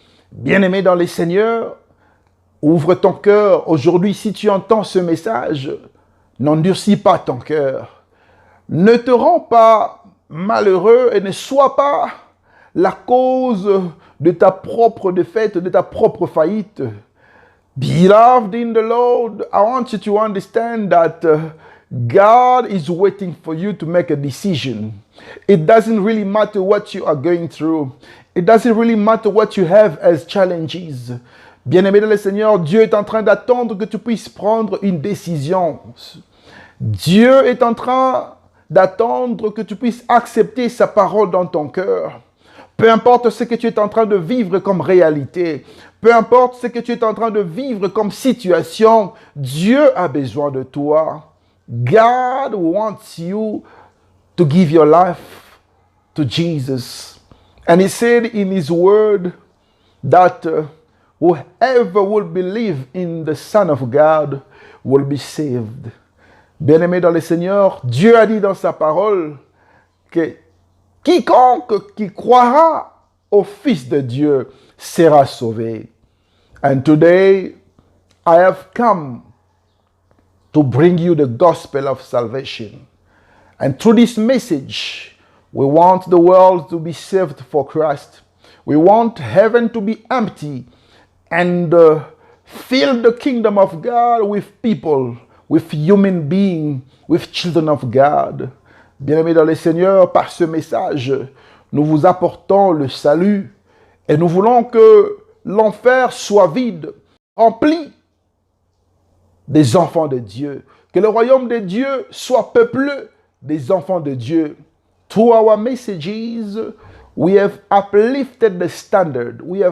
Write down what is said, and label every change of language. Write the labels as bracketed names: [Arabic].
[French] Bien-aimé dans les Seigneurs, ouvre ton cœur. Aujourd'hui, si tu entends ce message, n'endurcis pas ton cœur. Ne te rends pas malheureux et ne sois pas la cause de ta propre défaite, de ta propre faillite. [English] Beloved in the Lord, I want you to understand that God is waiting for you to make a decision. It doesn't really matter what you are going through. It doesn't really matter what you have as challenges. [French] Bien-aimé dans le Seigneur, Dieu est en train d'attendre que tu puisses prendre une décision. Dieu est en train d'attendre que tu puisses accepter sa parole dans ton cœur. Peu importe ce que tu es en train de vivre comme réalité, peu importe ce que tu es en train de vivre comme situation, Dieu a besoin de toi. [English] God wants you to give your life to Jesus. And he said in his word that whoever will believe in the Son of God will be saved. [French] Bien-aimé dans le Seigneur, Dieu a dit dans sa parole que quiconque qui croira au Fils de Dieu sera sauvé. [English] And today I have come to bring you the gospel of salvation. And through this message, we want the world to be saved for Christ. We want heaven to be empty and Fill the kingdom of God with people, with human beings, with children of God. [French] Bien-aimés dans le Seigneur, par ce message, nous vous apportons le salut et nous voulons que l'enfer soit vide, rempli des enfants de Dieu. Que le royaume de Dieu soit peuplé des enfants de Dieu. [English] Through our messages, we have uplifted the standard.